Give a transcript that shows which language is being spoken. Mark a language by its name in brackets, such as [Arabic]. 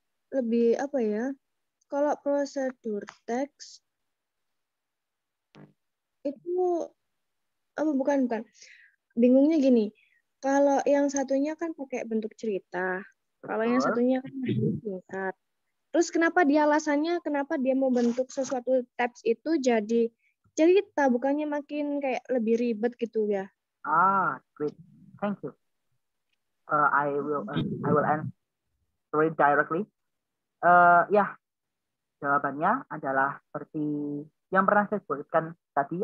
[Indonesian] Lebih apa ya? Kalau prosedur teks itu apa bukan. Bingungnya gini. Kalau yang satunya kan pakai bentuk cerita. Kalau yang satunya kan singkat. Terus kenapa dia mau bentuk sesuatu tabs itu jadi cerita, bukannya makin kayak lebih ribet gitu ya? [English] Great. Thank you. I will answer it directly. [Indonesian] Ya, jawabannya adalah seperti yang pernah saya sebutkan tadi.